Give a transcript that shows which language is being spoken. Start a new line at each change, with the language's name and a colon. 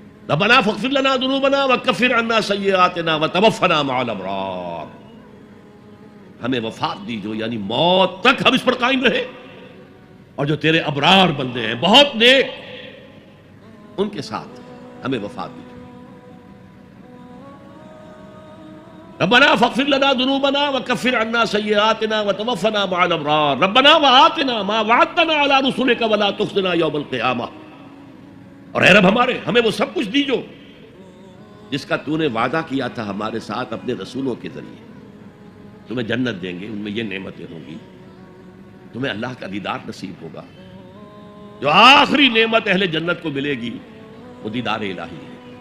Arabic: ربنا فاغفر لنا ذنوبنا وکفر عنا سیئاتنا وتوفنا مع الابرار.
Urdu: ہمیں وفات دی جو، یعنی موت تک ہم اس پر قائم رہے، اور جو تیرے ابرار بندے ہیں بہت نیک، ان کے ساتھ ہمیں وفات دی.
Arabic: ربنا فاغفر لنا ذنوبنا وكفر عنا سيئاتنا وتوفنا مع الابرار ربنا وآتنا ما وعدتنا على رسلك ولا تخزنا يوم القيامة.
Urdu: اور اے رب ہمارے، ہمیں وہ سب کچھ دیجو جس کا تو نے وعدہ کیا تھا ہمارے ساتھ اپنے رسولوں کے ذریعے. تمہیں جنت دیں گے، ان میں یہ نعمتیں ہوں گی، تمہیں اللہ کا دیدار نصیب ہوگا. جو آخری نعمت اہل جنت کو ملے گی وہ دیدار الہی ہے.